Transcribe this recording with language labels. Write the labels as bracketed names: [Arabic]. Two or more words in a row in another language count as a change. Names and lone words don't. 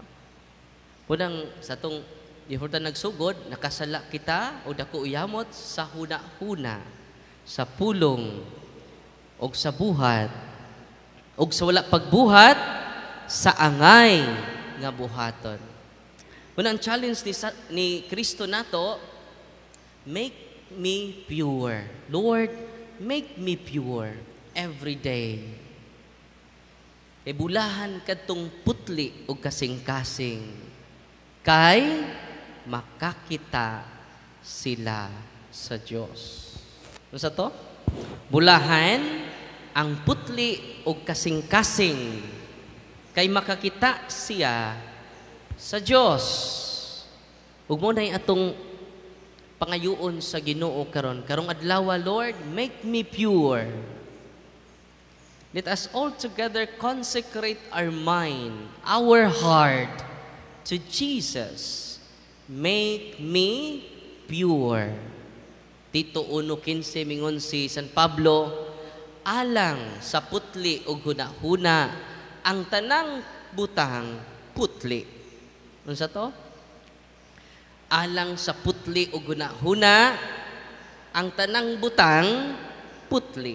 [Cebuano] Unang sa tong Dihorta nagsugod, nakasala kita o dako uyamot sa huna-huna, sa pulong, o sa buhat, o sa wala pagbuhat, sa angay nga buhaton. Unang challenge ni Kristo nato, [English] make me pure. Lord, make me pure every day. [Cebuano] E bulahan kadtong putli o kasing-kasing. Kay makakita sila sa Diyos. Ano sa to? Bulahan ang putli o kasing-kasing kay makakita siya sa Diyos. Ug mo na atong pangayuon sa Ginoo karon. Karong adlaw, [English] Lord, make me pure. Let us all together consecrate our mind, our heart to Jesus. Make me pure. [Cebuano] Tito 1:15 mingon si San Pablo, alang sa putli o huna-huna, ang tanang butang putli. Ano sa to? Alang sa putli o huna-huna, ang tanang butang putli.